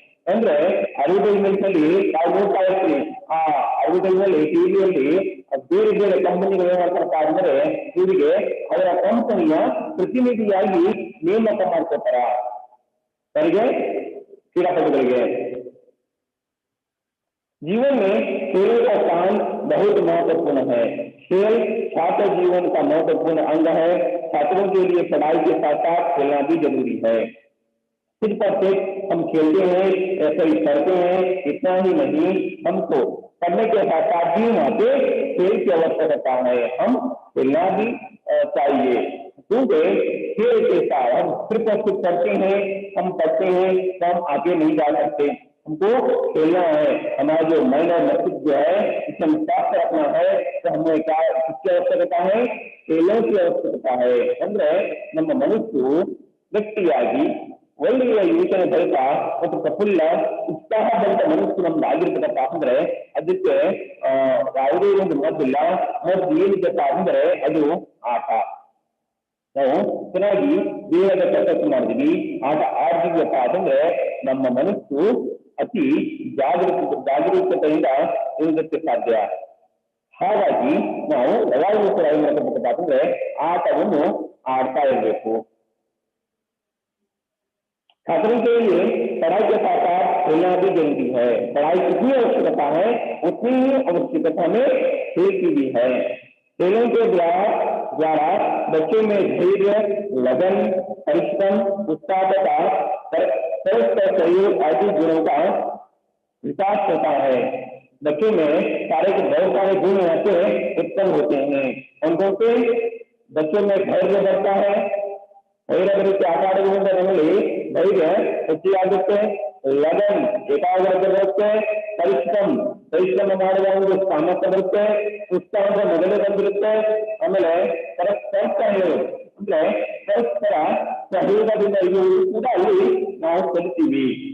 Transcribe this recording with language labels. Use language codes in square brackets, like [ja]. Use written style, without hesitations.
[kn] ಅಂದ್ರೆ ಅಡ್ವರ್ಟೈಸ್ಮೆಂಟ್ ಅಲ್ಲಿ ನಾವು ನೋಡ್ತಾ ಇರ್ತೀವಿ, ಆ ಅಡ್ವರ್ಟೈಸ್ಮೆಂಟ್ ಅಲ್ಲಿ ಟಿವಿಯಲ್ಲಿ ಬೇರೆ ಬೇರೆ ಕಂಪನಿಗಳು ಏನ್ ಮಾಡ್ತಾರಪ್ಪ ಅಂದ್ರೆ ಇವರಿಗೆ ಅವರ ಕಂಪನಿಯ ಪ್ರತಿನಿಧಿಯಾಗಿ ನೇಮಕ ಮಾಡ್ಕೊತಾರ ಅವರಿಗೆ क्रीड़ापटुಗಳಿಗೆ। [hi] जीवन में खेलों का स्थान बहुत महत्वपूर्ण है। खेल छात्र जीवन का महत्वपूर्ण अंग है। छात्रों के लिए पढ़ाई के साथ साथ खेलना भी जरूरी है। सिर्फ और सिर्फ हम खेलते हैं, ऐसे ही पढ़ते हैं, इतना ही नहीं, हमको पढ़ने के साथ साथ भी वहाँ पे खेल की आवश्यकता है। हम खेलना भी चाहिए, क्योंकि खेल के साथ हम सिर्फ और सिर्फ पढ़ते हैं, हम पढ़ते हैं तो हम आगे नहीं जा सकते। हमको खेलना है। हमारा जो मन और मस्तिष्क जो है इसे हम साफ रखना है, तो हमें क्या किसकी आवश्यकता है? खेलों की आवश्यकता है। [kn] ಅಂದ್ರೆ ನಮ್ಮ ಮನಸ್ಸು ಗಟ್ಟಿಯಾಗಿ ಒಳ್ಳೆಯ ಯೋಚನೆ ಬಳಿಕ ಮತ್ತು ಪ್ರಫುಲ್ಲ ಉತ್ಸಾಹದಂತ ಮನಸ್ಸು ನಮ್ದು ಆಗಿರ್ತದಪ್ಪ ಅಂದ್ರೆ ಅದಕ್ಕೆ ಯಾವುದೇ ಒಂದು ಮದ್ದಿಲ್ಲ. ಮದ್ದು ಏನಿದೆಪ್ಪ ಅಂದ್ರೆ ಅದು ಆಟ. ನಾವು ಚೆನ್ನಾಗಿ ದೇಹದ ಕಸರತ್ತು ಮಾಡಿದ್ವಿ, ಆಟ ಆಡ್ತಿದ್ವಪ್ಪ ಅಂತಂದ್ರೆ ನಮ್ಮ ಮನಸ್ಸು ಅತಿ ಜಾಗರೂಕತೆಯಿಂದ ಇರುವುದಕ್ಕೆ ಸಾಧ್ಯ. ಹಾಗಾಗಿ ನಾವು ಯಾವಾಗಲೂ ಕೂಡ ಏನು ಮಾಡಬೇಕಪ್ಪ ಅಂತಂದ್ರೆ ಆಟವನ್ನು ಆಡ್ತಾ ಇರಬೇಕು। [hi] छात्रों के लिए पढ़ाई के साथ साथ खेलना भी जरूरी है। पढ़ाई कितनी आवश्यकता है उतनी ही आवश्यकता में खेल की भी है। खेलों के द्वारा बच्चों में धैर्य, लगन, परिश्रम, उत्साह तथा परस्पर सहयोग आदि गुणों का विकास होता है। बच्चों में बहुत सारे गुण यहाँ से उत्पन्न होते हैं। उनको से बच्चों में धैर्य बढ़ता है। [kn] धैर्य आಟ ಆಡುವುದರಿಂದ ನಮ್ಮಲ್ಲಿ ಧೈರ್ಯ ಹೆಚ್ಚಾಗುತ್ತೆ, ಲಗನ್ ಏಕಾಗ್ರತೆ ಬರುತ್ತೆ, ಪರಿಶ್ರಮ ಮಾಡುವ ಒಂದು ಸಾಮರ್ಥ್ಯ ಬರುತ್ತೆ, ಉತ್ಸಾಹದ ಮೊದಲೇ ಬಂದಿರುತ್ತೆ। ಆಮೇಲೆ ಪರಸ್ಪರ ಸಹಯೋಗ ಅಂದ್ರೆ ಪರಸ್ಪರ ಸಹಯೋಗದಿಂದ ಇರುವುದು ಕೂಡ ಅಲ್ಲಿ ನಾವು ಕಲಿತೀವಿ।